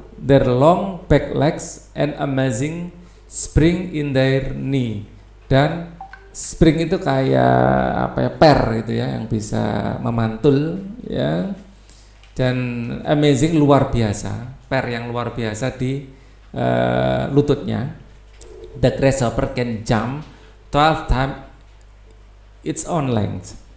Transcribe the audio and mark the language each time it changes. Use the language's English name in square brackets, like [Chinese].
[English] Their long back legs and amazing spring in their knee. [Indonesian] Dan spring itu kayak apa ya, per itu ya, yang bisa memantul ya, dan amazing luar biasa, per yang luar biasa di lututnya. [English] The grasshopper can jump 12 times its own length.